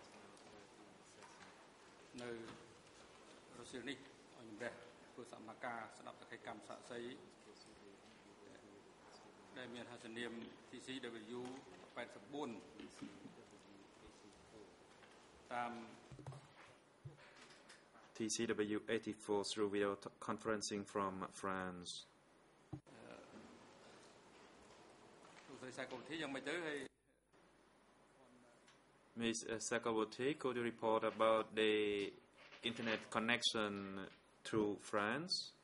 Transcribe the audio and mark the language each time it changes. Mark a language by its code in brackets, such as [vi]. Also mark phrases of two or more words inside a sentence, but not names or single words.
[km] នៅរសៀលនេះឲ្យជំរះធ្វើសមាការស្ដាប់សក្ខីកម្មសាក្សីដែលមានហត្ថនាម TCW 84 តាម [en] TCW 84 through video conferencing from France. Ms. Sakawati, could you report about the internet connection through France?